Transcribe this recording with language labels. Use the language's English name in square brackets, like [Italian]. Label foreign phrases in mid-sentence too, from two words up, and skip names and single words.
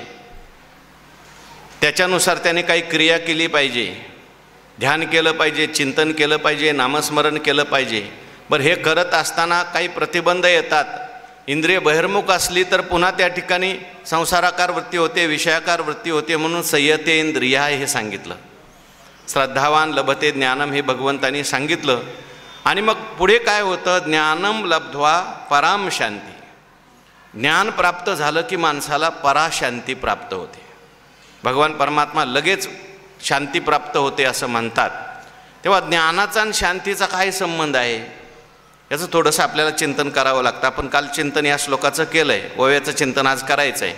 [Marathi] त्याच्यानुसार त्याने काही क्रिया केली पाहिजे, ध्यान केलं पाहिजे, चिंतन केलं पाहिजे, नामस्मरण केलं पाहिजे. बरं, हे करत असताना काही प्रतिबंध येतात. इंद्रिय बहिर्मुख असली तर पुन्हा त्या ठिकाणी संसाराकार वृत्ती होते, विषयाकार वृत्ती होते. म्हणून [Sanskrit] संयते इंद्रिया [Marathi] हे सांगितलं. [Sanskrit] श्रद्धावान लभते ज्ञानम [Marathi] हे भगवंतांनी सांगितलं. आणि मग पुढे काय होतं, [Sanskrit] ज्ञानम लब्ध्वा पराम शांती. [Marathi] ज्ञान प्राप्त झालं की माणसाला पराशांती प्राप्त होते. भगवान परमात्मा लगेच शांती प्राप्त होते असं म्हणतात. तेव्हा ज्ञानाचा आणि शांतीचा काय संबंध आहे याचं थोडंसं आपल्याला चिंतन करावं लागतं. आपण काल चिंतन या श्लोकाचं केलं आहे, ओव्याचं चिंतन आज करायचं आहे.